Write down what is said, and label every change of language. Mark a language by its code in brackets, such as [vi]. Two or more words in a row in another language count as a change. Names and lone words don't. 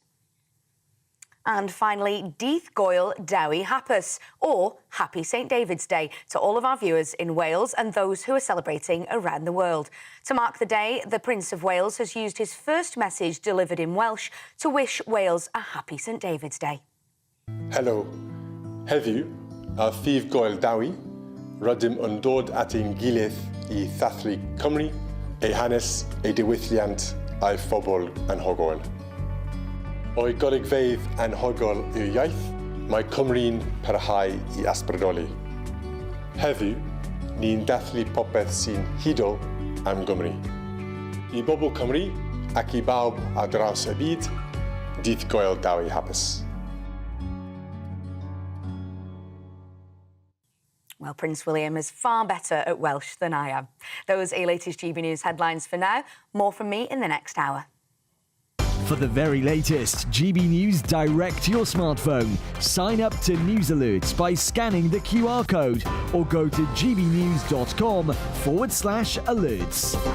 [en] And finally, [cy] Dydd Gwyl Dewi Hapus, [en] or Happy St David's Day, to all of our viewers in Wales and those who are celebrating around the world. To mark the day, the Prince of Wales has used his first message delivered in Welsh to wish Wales a happy St David's Day. Hello. [cy] Heddiw, a Dydd Gwyl Dewi, rydym yn dod at ein gilydd I ddathlu Cymru, ei hanes, ei diwylliant a'i phobl anhygoel. O'i golygfeydd anhygoel i'w iaith, mae Cymru'n parhau I ysbrydoli. Heddiw, ni'n dathlu popeth sy'n hudol am Gymru. I bobl Cymru ac I bawb ar draws y byd, Dydd Gwyl Dewi Hapus. [en] Well, Prince William is far better at Welsh than I am. Those are your latest GB News headlines for now. More from me in the next hour. For the very latest GB News direct to your smartphone, sign up to News Alerts by scanning the QR code or go to gbnews.com/alerts.